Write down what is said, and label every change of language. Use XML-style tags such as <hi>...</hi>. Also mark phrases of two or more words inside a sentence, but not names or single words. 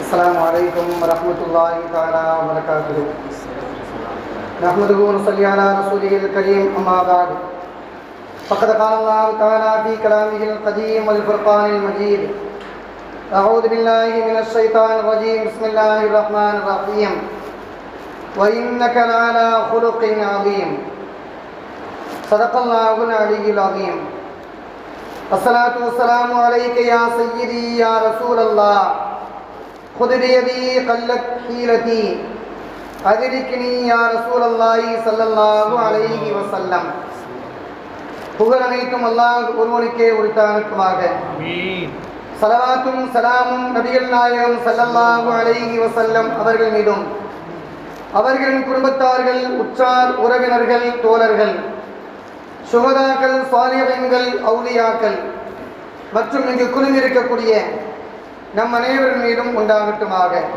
<ar>السلام عليكم ورحمة الله تعالى وبركاته. نحمده ونصلي على رسوله الكريم أما بعد فقد قال الله تعالى في كلامه القديم والفرقان المجيد أعوذ بالله من الشيطان الرجيم بسم الله الرحمن الرحيم وإنك لعلى خلق عظيم صدق الله العلي العظيم. الصلاة والسلام عليك يا سيدي يا رسول الله خذ بيدي قلت حيلتي أدركني يا رسول الله صلى الله عليه وسلم.</ar> <ta>புகழ் அனைத்தும் அல்லாஹ் ஒருவனுக்கே உரித்தானதுமாக. ஸலவாத்தும் ஸலாமும் நபிகள் நாயகம்</ta> <ar>صلى الله عليه وسلم</ar> <ta>அவர்கள் மீதும் அவர்களின் குடும்பத்தார்கள், உற்றார் உறவினர்கள், தோழர்கள், சுஹதாக்கள், சாலிஹீன்கள், அவுலியாக்கள் மற்றும் இங்கு குழுமியிருக்கக்கூடிய நம் அனைவரின் மீதும் உண்டாகட்டுமாக.</ta>